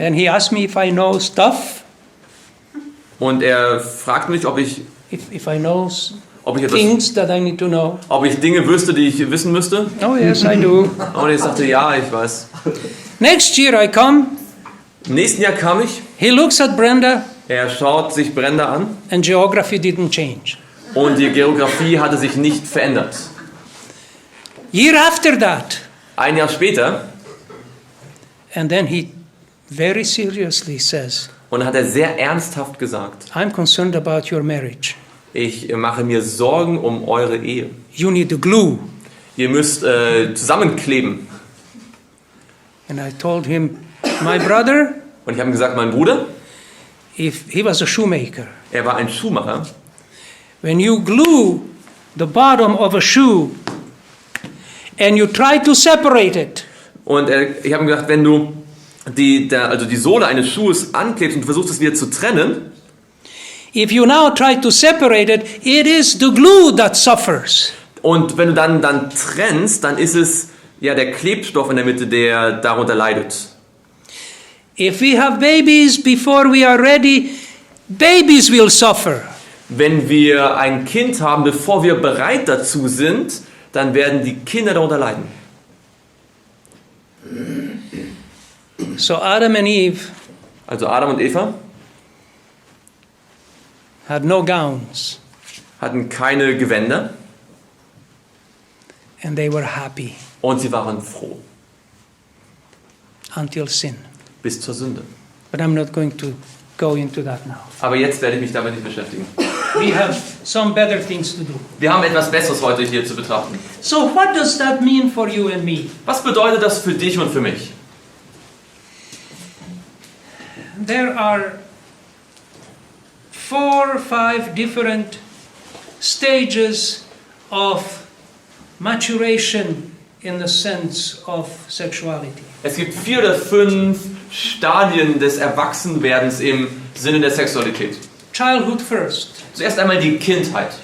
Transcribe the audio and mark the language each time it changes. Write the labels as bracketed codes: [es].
[en] and he asked me if I know stuff, [de] Und er fragt mich, ob ich [en] if I know [de] etwas, [en] things that I need to know. [de] ob ich Dinge wüsste, die ich wissen müsste. [en] Oh yes, I do. [de] Und ich sagte, ja, ich weiß. [en] Next year I come. [de] Im nächsten Jahr kam ich. [en] He looks at Brenda, [de] Er schaut sich Brenda an. [en] and geography didn't change. [de] Und die Geografie hatte sich nicht verändert. [en] Year after that, [de] Ein Jahr später, [en] and then he very seriously says, [de] und dann hat er sehr ernsthaft gesagt, [en] I'm concerned about your marriage. [de] ich mache mir Sorgen um eure Ehe. [en] You need a glue. [de] Ihr müsst zusammenkleben. [en] And I told him, my brother, [de] Und ich habe ihm gesagt, mein Bruder, [en] if he was a shoemaker, [de] er war ein Schuhmacher. [en] when you glue the bottom of a shoe and you try to separate it, [de] Und ich habe ihm gesagt, wenn du die Sohle eines Schuhes anklebst und versuchst es wieder zu trennen, [en] if you now try to separate it, it is the glue that suffers. [de] und wenn du dann trennst, dann ist es ja der Klebstoff in der Mitte, der darunter leidet. [en] If we have babies before we are ready, babies will suffer. [de] Wenn wir ein Kind haben, bevor wir bereit dazu sind, dann werden die Kinder darunter leiden. [en] So Adam and Eve [de] Also Adam und Eva [en] had no gowns, [de] hatten keine Gewänder [en] and they were happy [de] und sie waren froh [en] until sin. [de] bis zur Sünde. [en] But I'm not going to go into that now. [de] Aber jetzt werde ich mich damit nicht beschäftigen. [en] We have some better things to do. [de] Wir haben etwas Besseres heute hier zu betrachten. [en] So what does that mean for you and me? [de] Was bedeutet das für dich und für mich? [en] There are 4 or 5 different stages of maturation in the sense of sexuality. [de] Es gibt 4 oder 5 Stadien des Erwachsenwerdens im Sinne der Sexualität. [en] Childhood first. [de] Zuerst einmal die Kindheit.